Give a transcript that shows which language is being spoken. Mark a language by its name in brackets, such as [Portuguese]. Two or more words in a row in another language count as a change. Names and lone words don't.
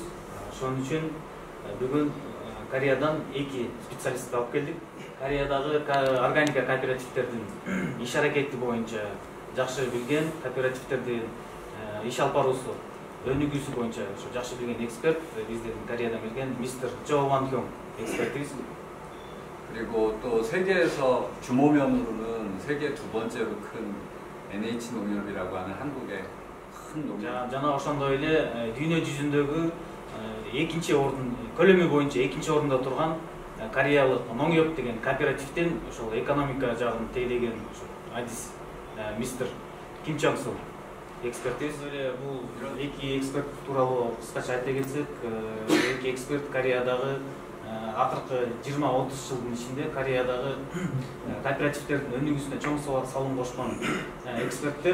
[Kyrgyz] Ошон үчүн бүгүн Кореядан 2 специалистти алып келдик. Кореядагы органика кооперативдердин иш аракети боюнча жакшы билген, кооперативдердин иш алып баруусу, өнүгүүсү боюнча ошо жакшы билген эксперт биздин Кореядан келген мистер Джо Ван Хёнг экспертибиз. [Korean] 그리고 또 세계에서 규모면으로는 세계 두 번째로 큰 NH 농협이라고 하는 한국의 큰 농협. [Kyrgyz] Жана ошондой эле дүйнө жүзүндөгү экинчи ордун көлөмү боюнча экинчи ордунда турган Кореялык Ноңёп деген кооперативдин ошол экономика жагын тейлеген адис мистер Ким Чонг Сул экспертибиз. Бул 2 эксперт тууралуу кыскача айта кетсек, 2 эксперт Кореядагы акыркы 20-30 жылдын ичинде Кореядагы кооперативдердин өнүгүүсүнө чоң салым кошкон эксперттер.